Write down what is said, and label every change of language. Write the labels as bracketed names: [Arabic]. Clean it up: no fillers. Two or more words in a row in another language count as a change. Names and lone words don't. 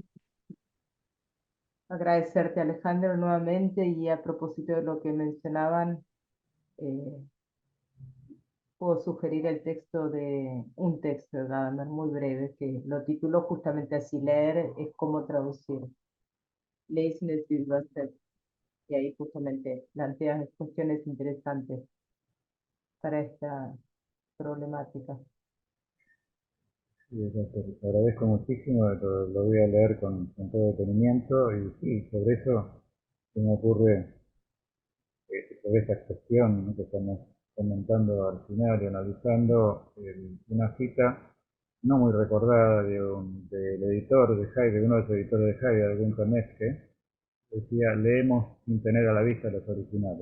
[Spanish] Agradecerte, Alejandro, nuevamente, y a propósito de lo que mencionaban, eh, puedo sugerir un texto de Gadamer muy breve, que lo tituló justamente así: leer es como traducir. [German] Lesen ist übersetzt. [Spanish] Y ahí justamente plantea cuestiones interesantes para esta problemática. Sí, te agradezco muchísimo, lo voy a leer con todo detenimiento y sí, sobre eso se me ocurre, sobre esta cuestión, ¿no?, que estamos comentando al final y analizando, una cita no muy recordada del editor de Heidegger, uno de los editores de Heidegger, Günther Neske, decía: leemos sin tener a la vista los originales.